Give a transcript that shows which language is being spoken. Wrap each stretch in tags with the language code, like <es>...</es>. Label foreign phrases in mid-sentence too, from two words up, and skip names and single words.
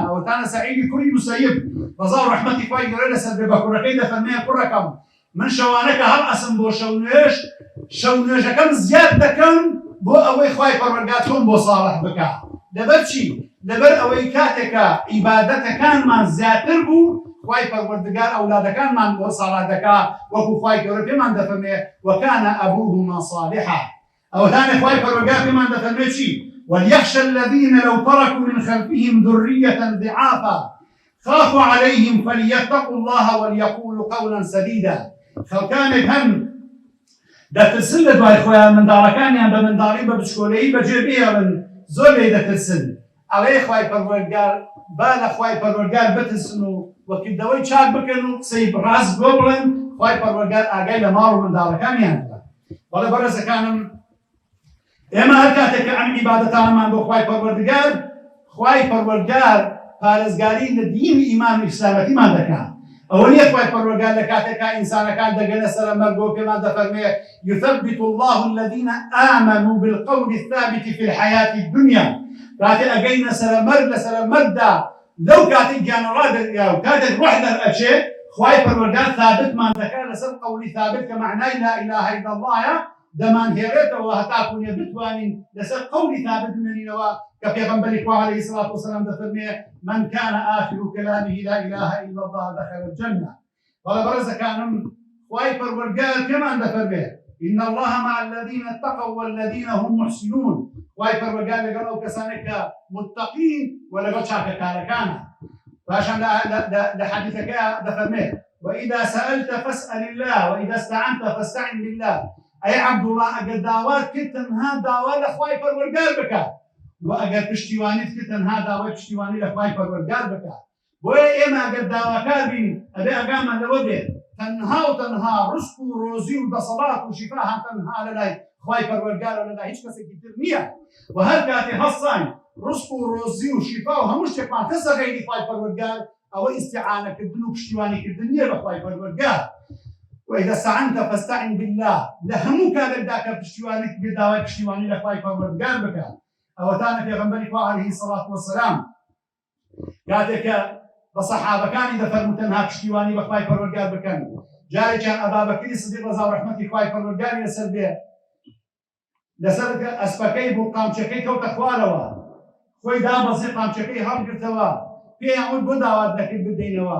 <ckb>ئەوەتانە سەعیدی کوڕی موسەیب ڕەزا ڕەحمەتی خوای گەورە لەسەر بێ بە کوڕەکەی دەفەرمێ کوڕەکەم من شەوانەکە هەڵ ئەسم بۆ شەونوێژ، شەونوێژەکەم زیاد دەکەم بۆ ئەوەی خوای پەروەردگار تۆم بۆ ساڵح بکات. لەبەر چی؟ لەبەر ئەوەی کاتێکە عیبادەتەکانمان زیاتر بوو، خوای پەروەردگار ئەولادەکانمان بۆ ساڵح دەکات، وەکو خوای گەورە پێمان دەفەرمێ</ckb> <ar>وەکانە ئەبوهما صالحا.</ar> <ckb>ئەوەتانە خوای پەروەردگار پێمان دەفەرمێ چی؟</ckb> <ar>وليخشى الذين لو تركوا من خلفهم ذرية ضعافا خافوا عليهم فليتقوا الله وليقولوا قولا سديدا.</ar> <ckb>خەڵکانێک هەن دەترسن لە دوای خۆیان منداڵەکانیان بە منداڵی بە بچکۆلەیی بەجێ بێڵن، زۆر لێ دەترسن. ئەڵێ خوای پەروەردگار با لە خوای پەروەردگار بترسن و وەکردەوەی چاک بکەن و قسەی ڕاست بۆ بڵێن، خوای پەروەردگار ئاگای لە ماڵ و منداڵەکانیان بکات. بەڵێ بەڕێزەکانم، ئێمە هەر کاتێک کە ئەم عیبادەتانمان بۆ خوای پەروەردگار، خوای پەروەردگار پارێزگاری لە دینی ئیمان و ئیسلامەتیمان دەکات. ئەوە نییە خوای پەروەردگار لە کاتێکا ئینسانەکان دەگەنە سەرە مەرگ و پێمان دەفەرمێ</ckb> <ar>يثبت الله الذين آمنوا بالقول الثابت في الحياة الدنيا.</ar> <ckb>کاتێ ئەگەینە سەرە مەرگ لە سەرە مەرگدا لەو کاتێک گیانەڕا دەریا و کاتێک ڕۆح دەرئەچێ، خوای پەروەردگار ثابتمان دەکات لەسەر قەولی ثابت کە معنای</ckb> <ar>لا إله إلا اللهە</ar> <ckb>دەمان هێڕێتەوە هەتاکوونێ بتوانین لەسەر قەولی ثابت بمێنینەوە کە پێغەمبەری خوا</ckb> <ar>عەلەیهی سڵات وسەلام</ar> <ckb>دەفەرمێ</ckb> <ar>من كان آخر كلامه لا إله إلا الله دخل الجنة.</ar> <ckb>بەڵێ بەڕێزەکانم، خوای پەروەردگار پێمان دەفەرمێ</ckb> <ar>إن الله مع الذين اتقوا والذين هم محسنون.</ar> <ckb>خوای پەروەردگار لەگەڵ ئەو کەسانێک کە متقین و لەگەڵ چاکەکارەکانە. پاشان لە حەدیثەکە دەفەرمێ</ckb> <ar>وإذا سألت فاسأل الله وإذا استعنت فاستعن بالله.</ar> <ckb>ئەی عەبدوڵڵاه ئەگەر داوات کرد تەنها داوا لە خوای پەروەردگار بکات، و ئەگەر پشتیوانیت کرد تەنها داوای پشتیوانی لە خوای پەروەردگار بکات. بۆیە ئێمە ئەگەر داواکار بین ئەبێ ئاگامان لەوە بێت تەنها و تەنها ڕزق و ڕۆزی و دەسەڵات و شیفا تەنها لەلای خوای پەروەردگار و لەلای هیچ کەسێکی تر نییە. و هەر کاتێ هەڵساین ڕزق و ڕۆزی و شیفا و هەموو شتێکمان کەسە غەیری خوای پەروەردگار، ئەوە ئیستیعانەکردن و پشتیوانیکردن نییە بە خوای پەروەردگار.</ckb> <ar>وإذا استعنت فاستعن بالله.</ar> <ckb>لهمو كان ذاك بشتوانك بداوي بشتواني لخواي پروردگار بکن. ئەوەتانە پێغەمبەری خوا</ckb> <ar>عەلەیهی سەڵات وەسەلام</ar> <ckb>کاتێک کە بە سەحابەکانی دەفەرموو تەنها پشتیوانی بە خوای پەروەردگار بکەن. جارێکیان ئەبابەکری سدیق ڕەزا و ڕەحمەتی خوای پەروەردگاری لەسەر بێ لەسەر ئەسپەکەی بۆ قامچەکەی کەوتە خوارەوە، خۆی دابەزی قامچەکەی هەڵگرتەوە، پێیان وت بۆ داوات دەکرد بدەینەوە.</ckb>